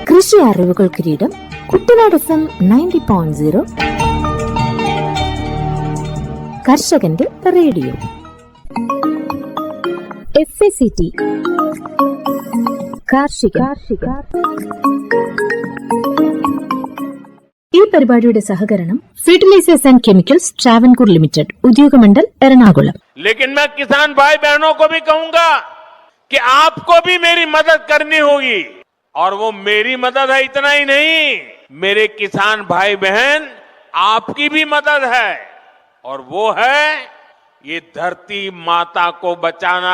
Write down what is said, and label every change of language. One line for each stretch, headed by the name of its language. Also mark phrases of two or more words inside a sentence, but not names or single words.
Malayalam: കൃഷി അറിവുകൾ കിരീടം കുട്ടനാട് FM 90.0 കർഷകന്റെ റേഡിയോ. FACT കാർഷിക. ഈ പരിപാടിയുടെ സഹകരണം ഫെർട്ടിലൈസേഴ്സ് ആൻഡ് കെമിക്കल्स ട്രാവൻകൂർ ലിമിറ്റഡ്, ഉദ്യോഗമണ്ഡൽ, എറണാകുളം.
Hindi: लेकिन मैं किसान भाई बहनों को भी कहूंगा कि आपको भी मेरी मदद करनी होगी, और वो मेरी मदद है इतना ही नहीं, मेरे किसान भाई बहन आपकी भी मदद है, और वो है ये धरती माता को बचाना.